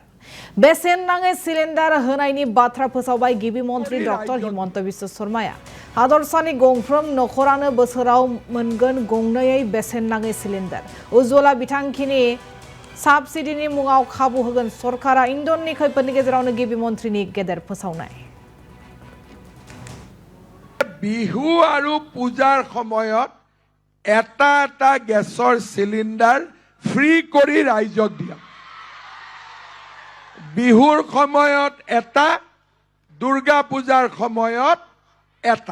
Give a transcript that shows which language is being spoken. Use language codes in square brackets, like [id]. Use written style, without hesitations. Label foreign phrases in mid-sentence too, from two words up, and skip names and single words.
[brx] बेसेन नाङै सिलिन्डार होनायनि बाथ्रा फोसावबाय गिबि मन्थ्रि डक्टर हिमन्त बिश्व शर्माया। हादरसानि गंफ्रोम नखरानो बोसोराव मोनगोन गंनै बेसेन नाङै सिलिन्डार। उज्ज्वला बिथांखिनि साबसिडिनि मुङाव खाबु होगोन सरकारा। इन्धननि खैफोदनि गेजेरावनो गिबि मन्थ्रिनि गेदेर फोसावनाय। [as] বিহু আৰু পূজাৰ সময়ত এটা গেছৰ সিলিন্ডাৰ ফ্ৰী কৰি ৰাইজক দিয়া। বিহুৰ সময়ত এটা, দুৰ্গা পূজাৰ সময়ত এটা।